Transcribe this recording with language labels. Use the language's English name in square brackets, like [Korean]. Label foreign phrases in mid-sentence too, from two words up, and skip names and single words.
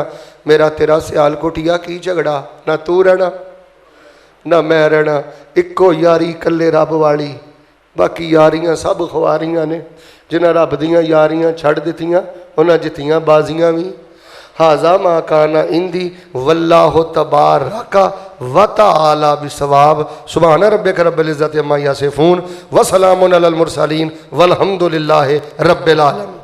[Punjabi] ਮੇਰਾ ਤੇਰਾ ਸਿਆਲ ਕੁਟੀਆ ਕੀ ਝਗੜਾ, ਨਾ ਤੂੰ ਰਹਿਣਾ ਨਾ ਮੈਂ ਰਹਿਣਾ। ਇੱਕੋ ਯਾਰੀ ਇਕੱਲੇ ਰੱਬ ਵਾਲੀ, ਬਾਕੀ ਯਾਰੀਆਂ ਸਭ ਖੁਆਰੀਆਂ ਨੇ। ਜਿਨ੍ਹਾਂ ਰੱਬ ਦੀਆਂ ਯਾਰੀਆਂ ਛੱਡ ਦਿੱਤੀਆਂ, ਉਹਨਾਂ ਜਿੱਤੀਆਂ ਬਾਜ਼ੀਆਂ ਵੀ। [Arabic] هذا ما كان عندي والله تبارك وتعالى بالصواب. سبحان ربك رب العزة عما يصفون وسلام على المرسلين والحمد لله رب العالمين.